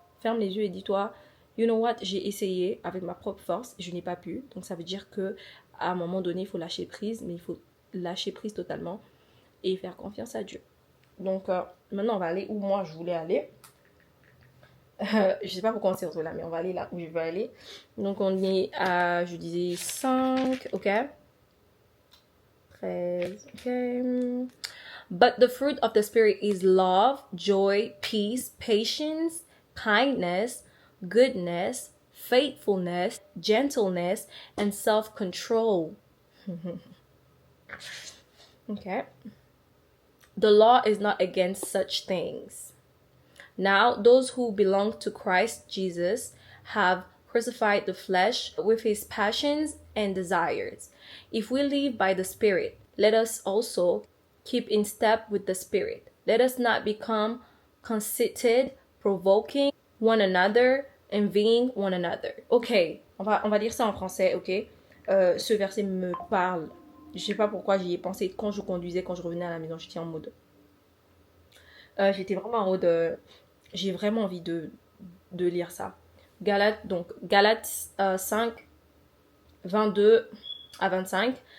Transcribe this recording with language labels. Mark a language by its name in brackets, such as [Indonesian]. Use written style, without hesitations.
[French] Ferme les yeux et dis-toi, [English] you know what, [French] j'ai essayé avec ma propre force, je n'ai pas pu, donc ça veut dire que à un moment donné, il faut lâcher prise, mais il faut lâcher prise totalement et faire confiance à Dieu. Donc maintenant, on va aller où moi je voulais aller. Je sais pas pourquoi on s'est retrouvé là, mais on va aller là où je veux aller. Donc on est à, je disais 5, ok. 13, ok. [English] But the fruit of the Spirit is love, joy, peace, patience, kindness, goodness, faithfulness, gentleness, and self-control. Okay. The law is not against such things. Now, those who belong to Christ Jesus have crucified the flesh with his passions and desires. If we live by the Spirit, let us also keep in step with the Spirit. Let us not become conceited, provoking one another, envying one another. [French] Ok, on va dire ça en français, ok? Ce verset me parle. Je sais pas pourquoi j'y ai pensé quand je conduisais, quand je revenais à la maison, j'étais en mode... j'étais vraiment en mode... j'ai vraiment envie de lire ça. Galates 5, 22 à 25.